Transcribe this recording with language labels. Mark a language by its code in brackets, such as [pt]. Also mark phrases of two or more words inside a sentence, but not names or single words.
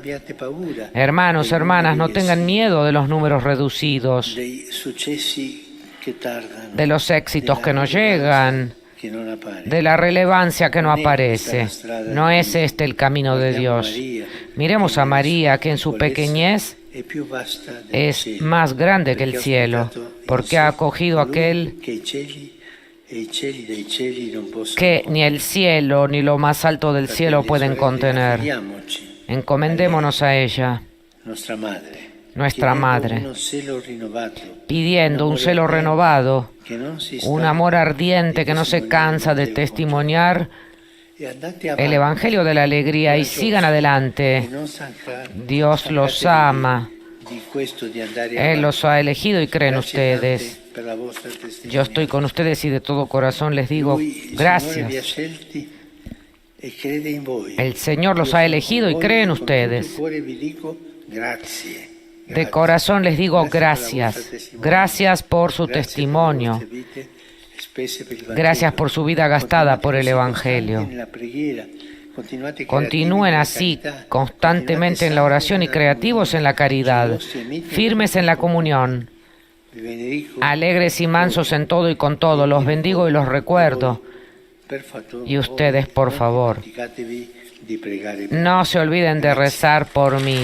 [es] Hermanos, hermanas, no tengan miedo de los números reducidos, de los éxitos que no llegan, de la relevancia que no aparece. No es este el camino de Dios. Miremos a María, que en su pequeñez es más grande que el cielo, porque ha acogido aquel [it] e i cieli dei cieli non possono [es] que ni el cielo ni lo más alto del cielo pueden contener. [it] Affidiamoci [es] Encomendémonos a ella, nuestra madre, nuestra [it] chiedendo [es] madre, [it] uno celo rinnovato, [es] pidiendo un celo renovado, [it] che non si [es] un [it] stanca [es] amor ardiente [it] di [es] que no se cansa de testimoniar [it] e andate [es] el [it] avanti, [es] Evangelio de la alegría y sigan [it] e [es] adelante. [it] non stancarvi, [es] Dios los [it] stancatevi [es] ama. [it] di questo, di andare [es] Él [it] avanti. [es] los ha elegido y creen [it] Grazie [es] ustedes. [it] tante per la vostra [es] Yo estoy con ustedes y de todo corazón les digo [it] Lui, il Signore vi ha [es] gracias. [it] scelti e crede in voi. [es] El Señor los [it] Io [es] ha [it] sono [es] elegido [it] con [es] y [it] voi, [es] cree en [it] con tutto [es] ustedes. [it] il cuore vi dico grazie. [es] De [it] Grazie. [es] corazón les digo [it] Grazie per la [es] gracias. [it] vostra testimonianza. [es] Gracias por su [it] Grazie per le [es] testimonio. [it] vostre vite spese per il Vangelo. [es] Gracias por su vida gastada por el [it] Continuate [es] Evangelio. [it] costanti nella preghiera. Continuate [es] Continúen [it] creativi nella [es] así, [it] carità. [es] constantemente en la oración y creativos en la caridad, firmes en la comunión, [it] Vi benedico. [es] alegres y mansos en todo y con todo. Los bendigo y los recuerdo. [it] Per favore, [es] Y ustedes, por favor, [it] dimenticatevi di pregare per [es] no se olviden de rezar por mí.